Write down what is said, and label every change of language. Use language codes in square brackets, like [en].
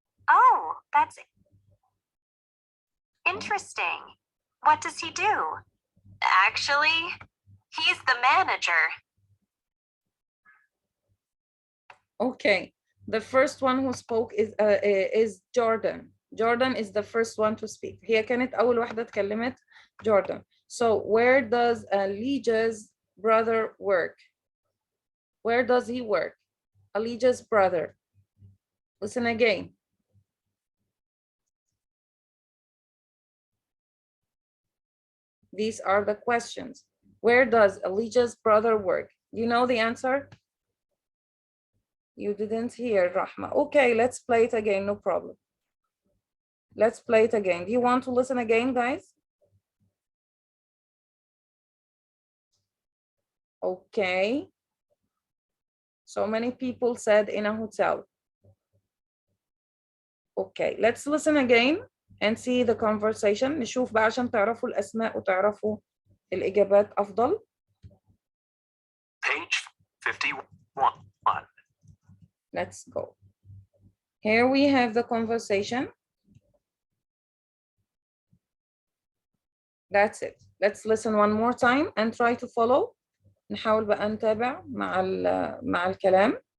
[en] Oh, that's interesting. What does he do? Actually, he's the manager. Okay, the first one who spoke is Jordan. Jordan is the first one to speak. [ar] هي كانت أول واحدة اتكلمت, Jordan. [en] So where does Elijah's brother work? Where does he work? Elijah's brother. Listen again. These are the questions. Where does Elijah's brother work? You know the answer? You didn't hear, Rahma. Okay, let's play it again, no problem. Let's play it again. Do you want to listen again, guys? Okay. So many people said in a hotel. Okay, let's listen again and see the conversation. [ar] نشوف بقى عشان تعرفوا الأسماء وتعرفوا الإجابات أفضل. [en] Page 51. Let's go. Here we have the conversation. That's it. Let's listen one more time and try to follow. [ar] نحاول بقى نتابع مع الكلام.